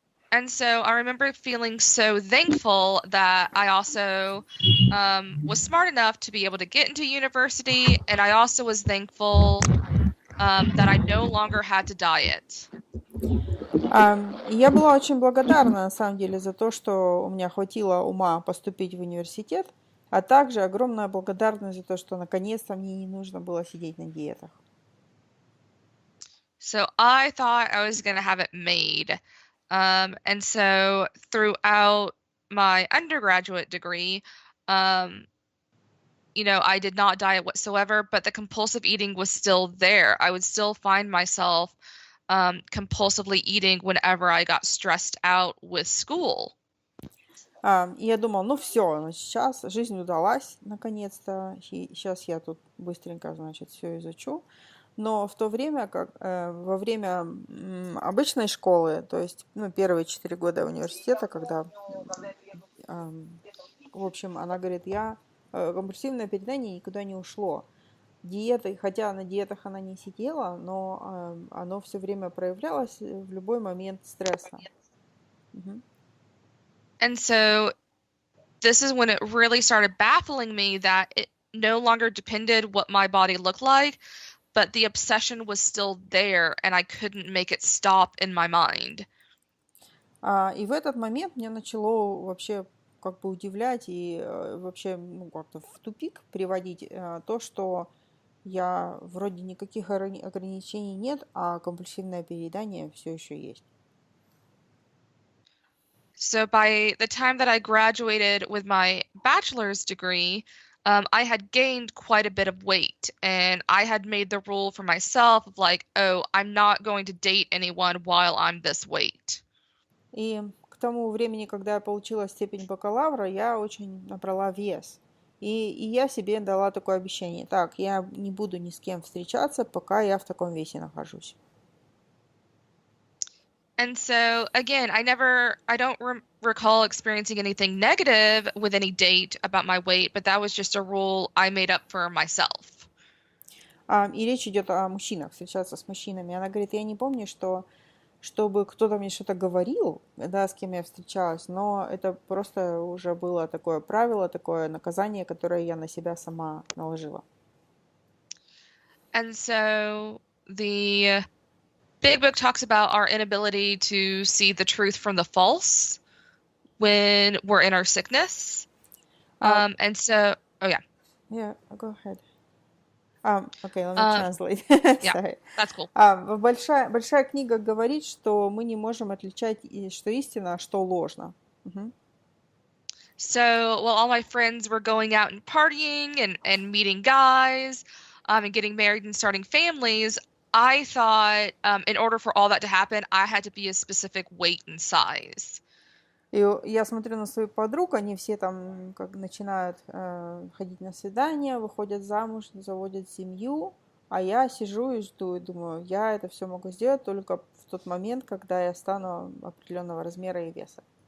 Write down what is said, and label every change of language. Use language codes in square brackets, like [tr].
[en] And so I remember feeling so thankful that I also was smart enough to be able to get into university, and I also was thankful that I no longer had to diet. [ru] И я была очень благодарна, на самом деле, за то, что у меня хватило ума поступить в университет, а также огромная благодарность за то, что наконец-то мне не нужно было сидеть на диетах. [en] So I thought I was going to have it made. And so throughout my undergraduate degree, I did not diet whatsoever, but the compulsive eating was still there. I would still find myself compulsively eating whenever I got stressed out with school. [ru] И я думала, все, сейчас жизнь удалась, наконец-то, и сейчас я тут быстренько, значит, все изучу. Но в то время, как во время обычной школы, то есть первые 4 года университета, когда, в общем, она говорит, компульсивное переедание никуда не ушло. Диеты, хотя на диетах она не сидела, но оно все время проявлялось в любой момент стресса. [en] And so this is when it really started baffling me that it no longer depended what my body looked like, but the obsession was still there and I couldn't make it stop in my mind. [ru] И в этот момент мне начало вообще как бы удивлять и вообще как-то в тупик приводить то, что я вроде никаких ограничений нет, а компульсивное переедание все еще есть. [en] So by the time that I graduated with my bachelor's degree, I had gained quite a bit of weight, and I had made the rule for myself of like, oh, I'm not going to date anyone while I'm this weight. [ru] И к тому времени, когда я получила степень бакалавра, я очень набрала вес. И я себе дала такое обещание. Так, я не буду ни с кем встречаться, пока я в таком весе нахожусь. [en] And so again, I don't recall experiencing anything negative with any date about my weight, but that was just a rule I made up for myself. [ru] И речь идет о мужчинах, встречаться с мужчинами. Она говорит, я не помню, чтобы кто-то мне что-то говорил, да, с кем я встречалась, но это просто уже было такое правило, такое наказание, которое я на себя сама наложила. [en] And so the Big Book talks about our inability to see the truth from the false when we're in our sickness. And so, oh yeah. Yeah, go ahead. Okay, let me translate. Yeah, Sorry. that's cool. [ru] Большая книга говорит, что мы не можем отличать, что истина, а что ложно. [en] So while all my friends were going out and partying and meeting guys, and getting married and starting families, I thought in order for all that to happen, I had to be a specific weight and size. [ru] И я смотрю на своих подруг, они все там как начинают ходить на свидания, выходят замуж, заводят семью, а я сижу и жду, и думаю, я это все могу сделать только в тот момент, когда я стану определенного размера и веса.